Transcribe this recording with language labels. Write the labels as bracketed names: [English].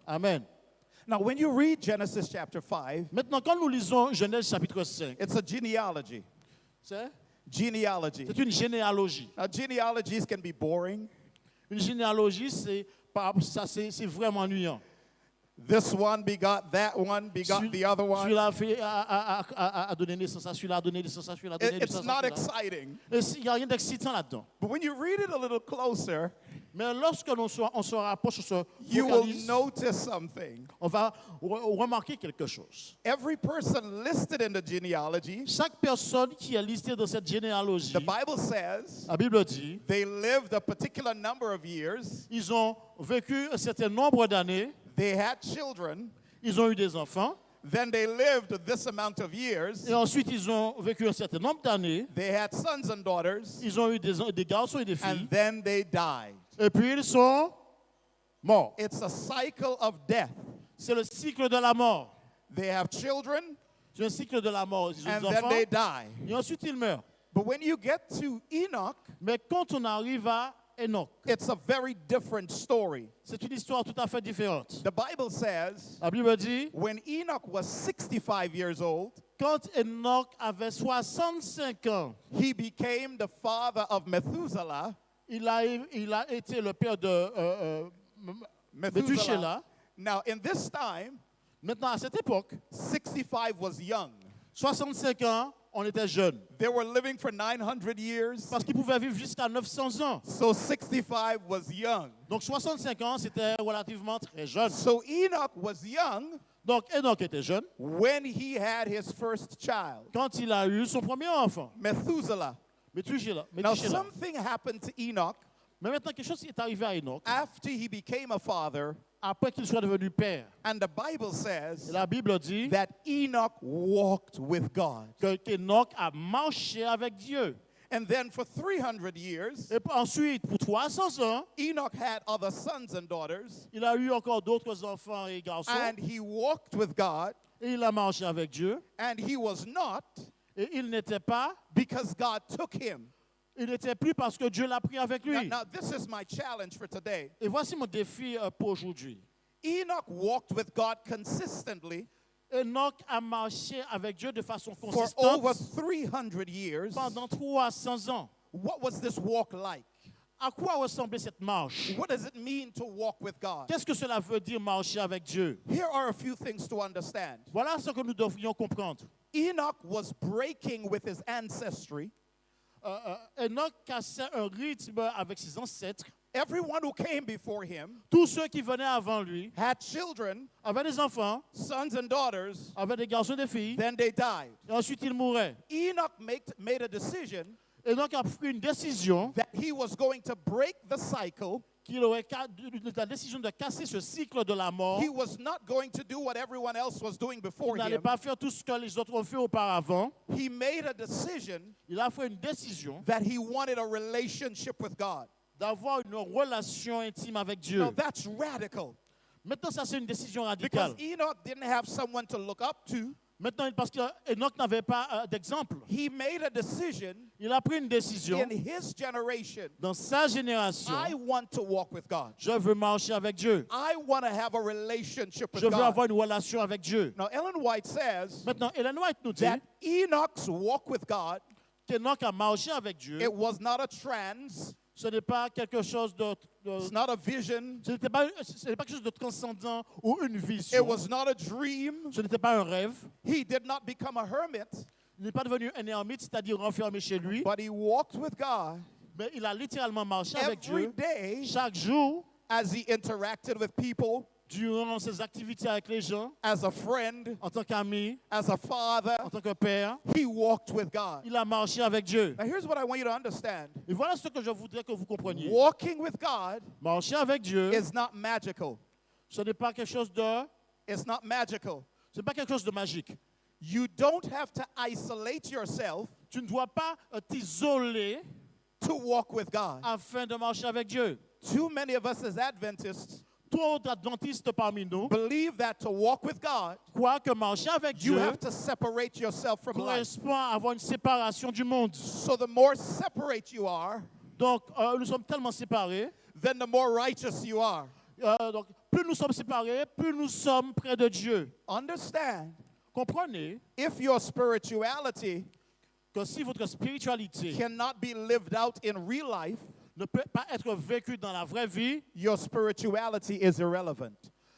[English] Amen. Now, when you read Genesis chapter 5, [French] Maintenant, quand nous lisons Genèse chapitre 5, [English] it's a genealogy. [French] c'est une généalogie. [English] Now, genealogies can be boring. [French] Une généalogie, c'est vraiment ennuyant. [English] This one begot that one, begot the other one. [French] Celui-là a donné naissance à celui-là, a donné naissance à celui-là, a donné [English] It's [French] naissance [English] not [French] à celui-là. [English] exciting. [French] Il n'y a rien d'excitant là-dedans. [English] But when you read it a little closer, [French] Mais lorsque on se rapproche, on se [English] you will [French] focalise, [English] notice something. [French] on va remarquer quelque chose. [English] Every person listed in the genealogy, [French] Chaque personne qui est listée dans cette généalogie, [English] the Bible says, [French] la Bible dit, [English] they lived a particular number of years, [French] ils ont vécu un certain nombre d'années, [English] they had children, [French] ils ont eu des enfants, [English] then they lived this amount of years, [French] et ensuite ils ont vécu un certain nombre d'années, [English] they had sons and daughters, [French] ils ont eu des garçons et des filles, [English] and then they died. [French] et puis ils sont morts. [English] It's a cycle of death. [French] C'est le cycle de la mort. [English] They have children, [French] C'est un cycle de la mort. Ils ont [English] and [French] des [English] then [French] enfants, [English] they die. [French] et ensuite ils meurent. [English] But when you get to Enoch, [French] Mais quand on arrive à Enoch, [English] it's a very different story. [French] c'est une histoire tout à fait différente. [English] The Bible says, [French] La Bible dit, [English] when Enoch was 65 years old, [French] quand Enoch avait 65 ans, [English] he became the father of Methuselah. [French] il a été le père de Méthusélah. [English] Now, in this time, [French] Maintenant, à cette époque, [English] 65 was young. [French] 65 ans, on était jeune. [English] They were living for 900 years, [French] Parce qu'ils pouvaient vivre jusqu'à 900 ans. [English] so 65 was young. [French] Donc 65 ans, c'était relativement très jeune. [English] So Enoch was young [French] Donc Enoch était jeune [English] when he had his first child, [French] quand il a eu son premier enfant, [English] Methuselah. [French] Méthusélah. [English] Now, something happened to Enoch [French] Mais maintenant, quelque chose est arrivé à Enoch [English] after he became a father, [French] après qu'il soit devenu père. [English] and the Bible [French] Et [English] says [French] la Bible dit [English] that Enoch walked with God. [French] qu'Enoch a marché avec Dieu. [English] And then for 300 years, [French] Et ensuite, pour 300 ans, [English] Enoch had other sons and daughters, [French] il a eu encore d'autres enfants et garçons. [English] and he walked with God, [French] Et il a marché avec Dieu. [English] and he was not [French] Et il n'était pas, [English] because God took him. [French] il n'était plus parce que Dieu l'a pris avec lui. [English] Now, this is my challenge for today. [French] Et voici mon défi pour aujourd'hui. [English] Enoch walked with God consistently [French] Enoch a marché avec Dieu de façon [English] for over [French] consistante [English] 300 years. [French] pendant 300 ans. [English] What was this walk like? [French] À quoi ressemblait cette marche? [English] What does it mean to walk with God? [French] Qu'est-ce que cela veut dire marcher avec Dieu? [English] Here are a few things to understand. [French] Voilà ce que nous devrions comprendre. [English] Enoch was breaking with his ancestry. [French] Enoch cassait un rythme avec ses ancêtres. [English] Everyone who came before him [French] Tous ceux qui venaient avant lui [English] had children, [French] avaient des enfants, [English] sons and daughters, [French] avaient des garçons et des filles, [English] then they died. [French] et ensuite ils mouraient. [English] Enoch made a decision [French] Enoch a pris une décision [English] that he was going to break the cycle. [French] qu'il aurait la décision de casser ce cycle de la mort. [English] He was not going to do what everyone else was doing before [French] Il n'allait [English] him. [French] pas faire tout ce que les autres ont fait auparavant. [English] He made a decision [French] Il a fait une décision [English] that he wanted a relationship with God. [French] d'avoir une relation intime avec Dieu. [English] Now that's radical. [French] Maintenant, ça, c'est une décision [English] Because [French] radicale. [English] Enoch didn't have someone to look up to. [French] Maintenant, parce qu'Enoch n'avait pas d'exemple, [English] He made a decision [French] il a pris une décision. [English] in his generation. [French] Dans sa génération, [English] I want to walk with God. [French] je veux marcher avec Dieu. [English] I want to have a relationship with [French] Je veux [English] God. [French] avoir une relation avec Dieu. [English] Now, Ellen White says [French] Maintenant, Ellen White nous dit [English] that Enoch's walk with God, [French] qu'Enoch a marché avec Dieu. [English] it was not a trance, [French] Ce n'est pas quelque chose [English] it's not a vision, [French] ce n'était pas quelque chose de transcendant ou une [English] it [French] vision. [English] was not a dream. [French] Ce n'était pas un rêve. [English] He did not become a hermit, [French] Il n'est pas devenu un ermite, c'est-à-dire renfermé chez lui. [English] but he walked with God [French] Mais il a littéralement marché avec [English] every [French] Dieu [English] day [French] chaque jour [English] as he interacted with people, [French] durant ses activités avec les gens, [English] as a friend, [French] en tant qu'ami, [English] as a father. [French] en tant que père. [English] He walked with God. [French] Il a marché avec Dieu. [English] Now, here's what I want you to understand. [French] Et voilà ce que je voudrais que vous compreniez. [English] Walking with God [French] Marcher avec Dieu, [English] is not magical. [French] ce n'est pas quelque chose de, [English] It's not magical. [French] ce n'est pas quelque chose de magique. [English] You don't have to isolate yourself [French] Tu ne dois pas t'isoler [English] to walk with God. [French] afin de marcher avec Dieu. [English] Too many of us as Adventists [French] Toi, adventiste parmi nous, [English] believe that to walk with God, [French] crois que marcher avec [English] you [French] Dieu [English] have to separate yourself from life. [French] correspond à avoir une séparation du monde. [English] So the more separate you are, [French] Donc, nous sommes tellement séparés. [English] then the more righteous you are. [French] Donc, plus nous sommes séparés, plus nous sommes près de Dieu. [English] Understand, [French] Comprenez [English] if your spirituality [French] que si votre spiritualité [English] cannot be lived out in real life, [French] ne peut pas être vécue dans la vraie vie, [English] your spirituality is irrelevant.